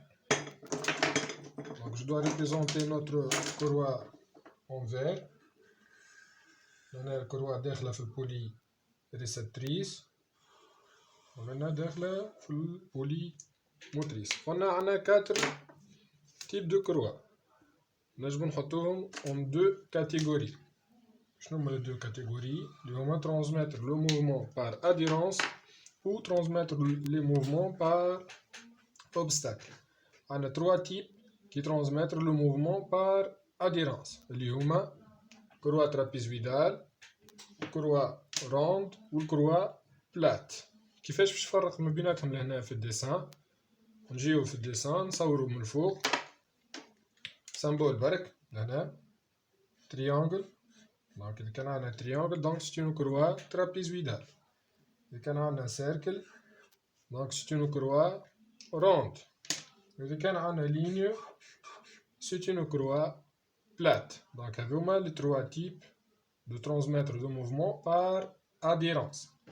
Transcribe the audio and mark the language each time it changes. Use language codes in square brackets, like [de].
[fr] Donc je dois représenter notre courroie en vert. [ar] هنا الكروة داخلة في البولي ريسبتريس وهنا داخلة في البولي موتريس. قلنا عندنا [fr] 4 types de courroies. [ar] نجم نحطوهم [fr] en 2 catégories. [ar] شنو هما [fr] les 2 catégories [ar] اللي هما [fr] transmettre le mouvement par adhérence ou transmettre les mouvements par obstacle. [ar] عندنا [fr] 3 types qui transmettre le mouvement par adhérence [ar] اللي هما [fr] courroie trapézoïdale, courroie ronde والcourroie plate. [ar] كيفاش باش نفرق ما بيناتهم لهنا في الديسان؟ نجيو في الديسان نصورو من الفوق سامبول برك لهنا triangle. [fr] Donc [ar] إذا كان عندنا [fr] triangle donc c'est une courroie trapézoïdale. [ar] إذا كان عندنا [fr] cercle donc c'est une courroie ronde. [ar] إذا كان عندنا [fr] ligne c'est une courroie plate. Donc [ar] هذوما [fr] les 3 types de transmettre de mouvement par adhérence.